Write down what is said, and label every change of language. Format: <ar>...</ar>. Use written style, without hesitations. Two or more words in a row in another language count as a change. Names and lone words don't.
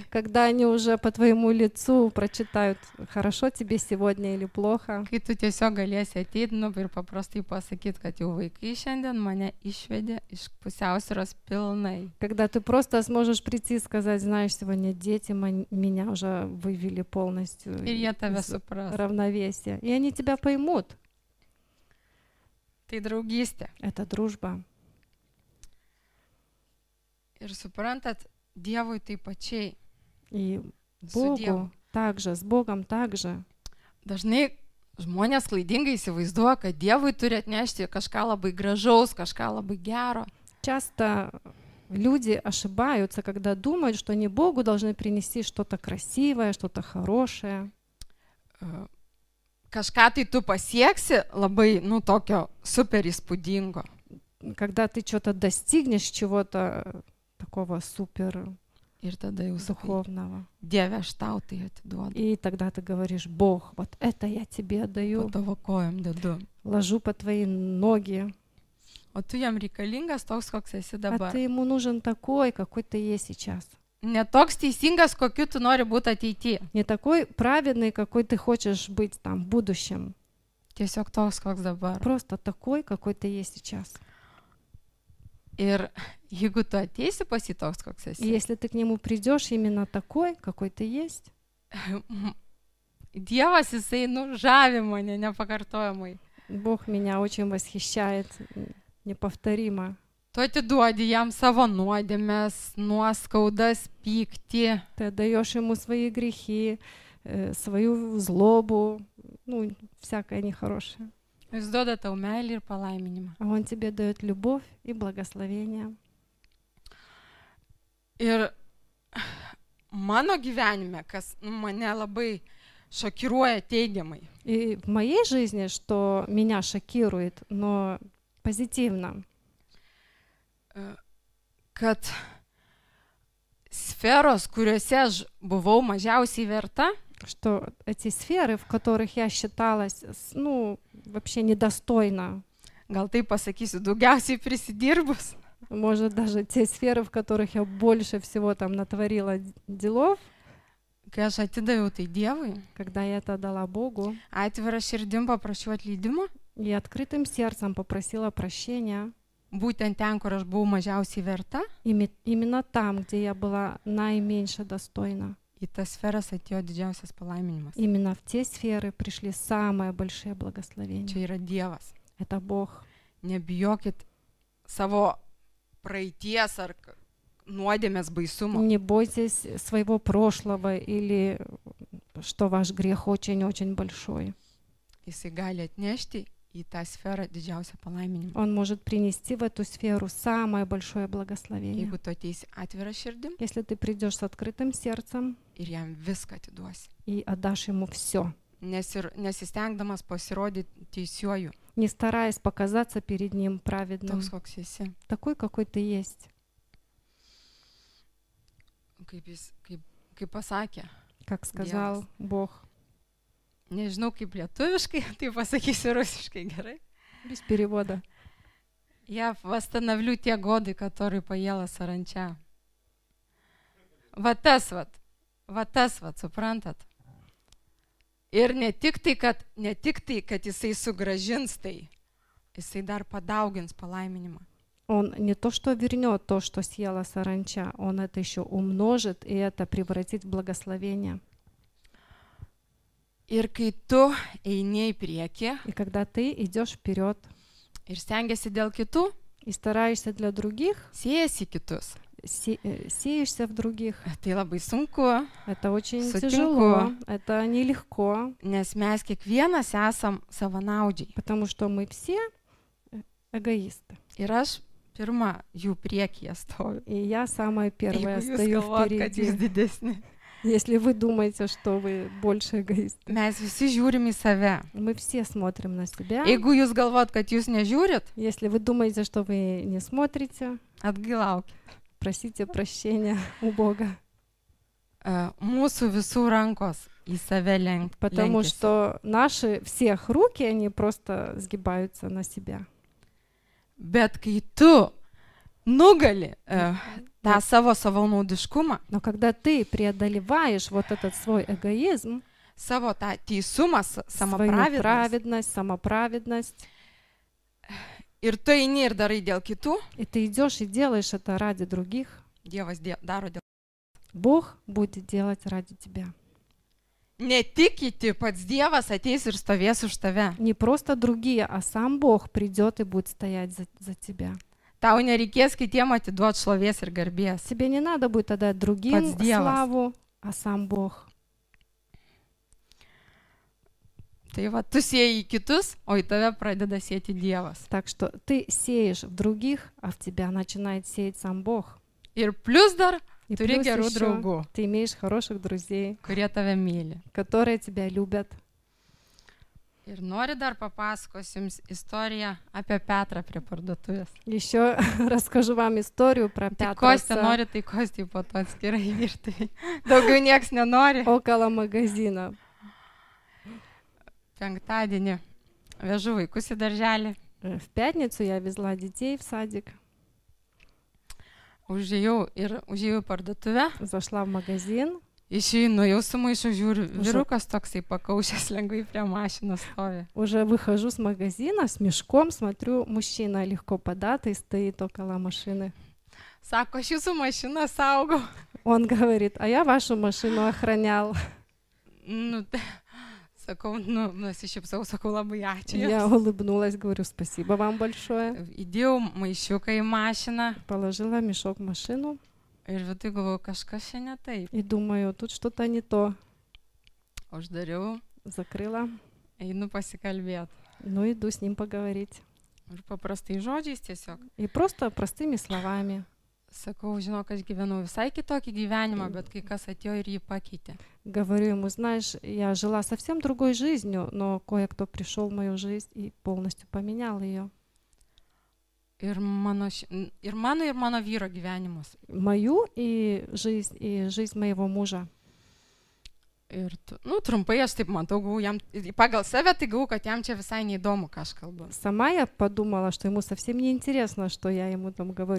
<ru>когда они уже по твоему лицу прочитают, хорошо тебе сегодня или плохо,</ru> <lt>kai tu tiesiog galėsi ateiti ir paprastai pasakyti, kad jau vaikai šiandien mane išvedė iš pusiausvyros pilnai.</lt> <ru>когда ты просто сможешь прийти и сказать, знаешь, сегодня дети меня уже вывели полностью</ru> <lt>Ir jie tave</lt> <ru>из</ru> <lt>supras.</lt> <ru>равновесия, и они тебя поймут.</ru> <lt>Tai draugystė.</lt> <ru>Это дружба.</ru> <lt>Ir suprantat, Dievui taip pačiai.</lt> <ru>И</ru> <lt>Su Dievu.</lt> <ru>Богу также, с Богом также.</ru> <lt>Dažnai žmonės klaidingai įsivaizduoja, kad Dievui turi atnešti kažką labai gražaus, kažką labai gero.</lt> <ru>Часто люди ошибаются, когда думают, что они Богу должны принести что-то красивое, что-то хорошее.</ru> <lt>Kažką tai tu pasieksi labai, tokio super įspūdingo.</lt> <ru>Когда ты что-то достигнешь, чего-то такого супер</ru> <lt>Ir tada jau sakai,</lt> <ru>духовного.</ru> <lt>Dieve, aš tau tai atiduodu.</lt> <ru>И тогда ты говоришь, Бог, вот это я тебе</ru> <lt>Po</lt> <ru>отдаю,</ru> <lt>tavo kojom dedu.</lt> <ru>ложу по твои ноги,</ru> <lt>O tu jam reikalingas toks, koks esi</lt> <ru>а</ru> <lt>dabar.</lt> <ru>ты ему нужен такой, какой ты есть сейчас.</ru> <lt>Ne toks teisingas, kokiu tu nori būti ateityje.</lt> <ru>Не такой праведный, какой ты хочешь быть там в будущем.</ru> <lt>Tiesiog toks, koks dabar.</lt> <ru>Просто такой, какой ты есть сейчас.</ru> <lt>Ir jeigu tu ateisi pas jį toks, koks</lt> <ru>И</ru> <lt>esi,</lt> <ru>если ты к нему придешь именно такой, какой ты есть,</ru> <lt>Dievas jisai žavi mane nepakartojamai.</lt> <ru>Бог меня очень восхищает, неповторимо.</ru> <lt>Tu atiduodi jam savo nuodėmes, nuoskaudas, pyktį.</lt> <ru>Ты отдаешь ему свои грехи, свою злобу, всякое нехорошее.</ru> <lt>Jis duoda tau meilį ir palaiminimą.</lt> <ru>А он тебе дает любовь и благословение.</ru> <lt>Ir mano gyvenime, kas mane labai šokiruoja teigiamai,</lt> <ru>И в моей жизни, что меня шокирует, но позитивно,</ru> <lt>kad sferos, kuriuose aš buvau mažiausiai verta,</lt> <ru>что эти сферы, в которых я считалась, вообще недостойна,</ru> <lt>gal tai pasakysiu, daugiausiai prisidirbus,</lt> <ru>может, даже те сферы, в которых я больше всего там натворила делов,</ru> <lt>kai aš atidaviau tai Dievui,</lt> <ru>когда я это дала Богу,</ru> <lt>atvira širdim paprašiau atleidimo,</lt> <ru>и открытым сердцем попросила прощения,</ru> <lt>būtent ten, kur aš buvau mažiausiai verta,</lt> <ru>Именно там, где я была наименьше достойна.</ru> <lt>į tas sferas atėjo didžiausias palaiminimas.</lt> <ru>Именно в те сферы пришли самые большие благословения.</ru> <lt>Čia yra Dievas.</lt> <ru>Это Бог.</ru> <lt>Nebijokit savo praeities ar nuodėmės baisumo.</lt> <ru>Не бойтесь своего прошлого или что ваш грех очень-очень большой.</ru> <lt>Jisai gali atnešti į tą sferą didžiausią palaiminimą.</lt> <ru>Он может принести в эту сферу самое большое благословение.</ru> <lt>Jeigu tu ateisi atvirą širdim</lt> <ru>Если ты придешь с открытым сердцем</ru> <lt>ir jam viską atiduosi.</lt> <ru>и отдашь ему все,</ru> <lt>Nesistengdamas pasirodyti teisiuoju,</lt> <ru>не стараясь показаться перед ним праведным,</ru> <lt>toks koks esi.</lt> <ru>такой, какой ты есть,</ru> <lt>Kaip pasakė,</lt> <ru>как сказал Бог.</ru> <lt>nežinau kaip lietuviškai, tai pasakysiu rusiškai gerai.</lt> <ru>Без перевода. Я восстановлю те годы, которые поела саранча.</ru> <lt>Va tas, suprantat? Ir ne tik tai, kad jisai sugrąžins tai, jisai dar padaugins palaiminimą.</lt> <ru>Он не то, что вернет то, что съела саранча, он это еще умножит и это превратит в благословение.</ru> <lt>Ir kai tu eini į priekį</lt> <ru>И когда ты идешь вперед</ru> <lt>ir stengiasi dėl kitų,</lt> <ru>и стараешься для других,</ru> <lt>siejasi kitus.</lt> <ru>сеешься в других,</ru> <lt>Tai labai sunku,</lt> <ru>это очень</ru> <lt>Сутинку.</lt> <ru>тяжело, это нелегко,</ru> <lt>nes mes kiekvienas esam savanaudžiai.</lt> <ru>потому что мы все эгоисты.</ru> <lt>Ir aš pirma jų priekyje stoviu.</lt> <ru>И я самая первая</ru> <lt>Jeigu jūs</lt> <ru>стою</ru> <lt>galvojat, kad jūs</lt> <ru>впереди.</ru> <lt>didesni.</lt> <ru>Если вы думаете, что вы больше эгоисты.</ru> <lt>Mes visi žiūrim į save.</lt> <ru>Мы все смотрим на себя.</ru> <lt>Jeigu jūs galvojat, kad jūs nežiūrit,</lt> <ru>Если вы думаете, что вы не смотрите,</ru> <lt>atgailaukit.</lt> <ru>просите прощения у Бога.</ru> <lt>Mūsų visų rankos į save</lt> <ru>Потому</ru> <lt>lenkiasi.</lt> <ru>что наши всех руки, они просто сгибаются на себя.</ru> <lt>Bet kai tu nugali tą savo savanaudiškumą,</lt> <ru>Но когда ты преодолеваешь вот этот свой эгоизм,</ru> <lt>savo tą teisumą,</lt> <ru>свою samapravidность, самоправедность,</ru> <lt>ir tu eini ir darai dėl kitų,</lt> <ru>и ты идешь и делаешь это ради других,</ru> <lt>Dievas daro dėl.</lt> <ru>Бог будет делать ради тебя.</ru> <lt>Ne tik kiti, pats Dievas ateis ir stovės už tave.</lt> <ru>Не просто другие, а сам Бог придет и будет стоять за тебя.</ru> <lt>Tau nereikės kitiem atiduoti šlovės ir garbės.</lt> <ru>Тебе не надо будет отдать другим</ru> <lt>Pats Dievas.</lt> <ru>славу, а сам Бог.</ru> <lt>Tai va, tu sieji į kitus, o į tave pradeda sėti Dievas.</lt> <ru>Так что ты сеешь в других, а в тебя начинает сеять сам Бог.</ru> <lt>Ir plus dar</lt> <ru>И</ru> <lt>turi</lt> <ru>плюс</ru> <lt>gerų</lt> <ru>еще</ru> <lt>draugų,</lt> <ru>ты имеешь хороших друзей,</ru> <lt>kurie tave myli.</lt> <ru>которые тебя любят.</ru> <lt>Ir noriu dar papasakosiu jums istoriją apie Petrą prie parduotuvės.</lt> <ru>Еще расскажу вам историю про</ru> <lt>Tai Kostė</lt> <ru>Пятроса</ru> <lt>nori, tai Kostė po to atskirai virtuvėje. Daugiau nieks nenori.</lt> <ru>около магазина.</ru> <lt>Penktadienį vežu vaikus į darželį.</lt> <ru>В пятницу я везла детей в садик,</ru> <lt>Užėjau į parduotuvę.</lt> <ru>зашла в магазин,</ru> <lt>Išeinu, jau su maišu žiūriu. Vyrukas toksai pakaušęs lengvai prie mašinos stovi.</lt> <ru>уже выхожу с магазина с мешком, смотрю, мужчина легко податый стоит около машины.</ru> <lt>Sako, aš jūsų mašiną saugau.</lt> <ru>Он говорит, а я вашу машину охранял.</ru> <lt>Nu, sakau, nusišypsau, sakau, labai ačiū.</lt> <ru>Я</ru> <lt>jums.</lt> <ru>улыбнулась, говорю, спасибо вам большое.</ru> <lt>Įdėjau maišiuką į mašiną</lt> <ru>Положила мешок в машину</ru> <lt>ir vidui galvoju, kažkas čia ne taip.</lt> <ru>и думаю, тут что-то не то.</ru> <lt>Uždariau,</lt> <ru>Закрыла,</ru> <lt>einu pasikalbėti.</lt> <ru>ну иду с ним поговорить.</ru> <lt>Ir paprastai žodžiais tiesiog.</lt> <ru>И просто простыми словами.</ru> <lt>Sakau, žinok, aš gyvenau visai kitokį gyvenimą, bet kai kas atėjo ir jį pakeitė.</lt> <ru>Говорю ему, знаешь, я жила совсем другой жизнью, но кое-кто пришел в мою жизнь и полностью поменял ее.</ru> <lt>Ir mano vyro gyvenimus.</lt> <ru>Мою и жизнь моего мужа.</ru> <lt>Ir trumpai aš taip matau, jam, pagal save tai gau, kad jam čia visai neįdomu, ką aš kalbu.</lt> <ru>Сама я подумала, что ему совсем не интересно, что я ему там говорю.</ru>